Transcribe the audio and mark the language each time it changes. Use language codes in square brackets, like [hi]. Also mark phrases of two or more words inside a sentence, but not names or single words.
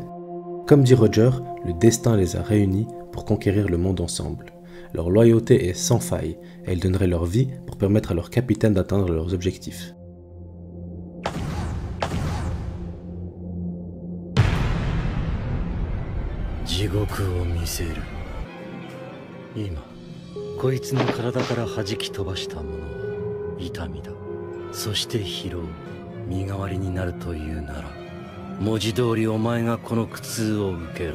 [fr] Comme dit Roger, le destin les a réunis pour conquérir le monde ensemble. Leur loyauté est sans faille et ils donneraient leur vie pour permettre à leur capitaine d'atteindre leurs objectifs. [ja] Jigoku を見せる。今こいつの体から弾き飛ばしたものは痛みだ。そして疲労、身代わりになるというなら文字通りお前がこの苦痛を受けろ。